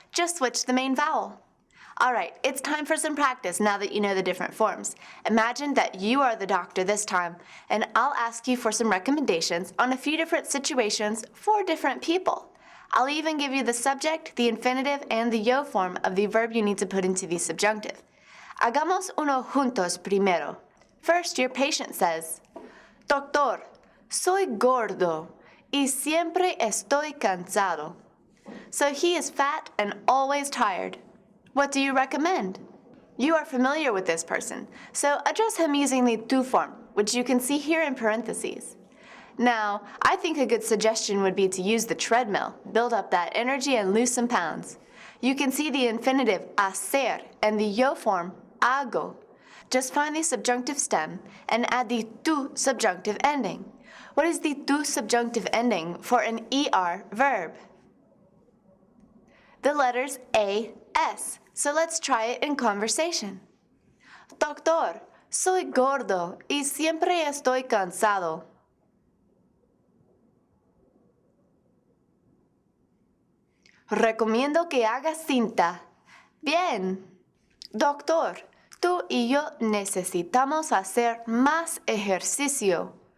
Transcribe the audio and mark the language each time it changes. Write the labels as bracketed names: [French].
[English] Just switch the main vowel. Alright, it's time for some practice now that you know the different forms. Imagine that you are the doctor this time, and I'll ask you for some recommendations on a few different situations for different people. I'll even give you the subject, the infinitive, and the yo form of the verb you need to put into the subjunctive. [Spanish] Hagamos uno juntos primero. [English] First, your patient says, [Spanish] Doctor, soy gordo y siempre estoy cansado. [English] So he is fat and always tired. What do you recommend? You are familiar with this person, so address him using the tú form, which you can see here in parentheses. Now, I think a good suggestion would be to use the treadmill, build up that energy and lose some pounds. You can see the infinitive hacer and the yo form hago. Just find the subjunctive stem and add the tú subjunctive ending. What is the tú subjunctive ending for an ER verb? The letters A, S. So let's try it in conversation. [Spanish] Doctor, soy gordo y siempre estoy cansado. Recomiendo que hagas cinta. Bien. Doctor, tú y yo necesitamos hacer más ejercicio.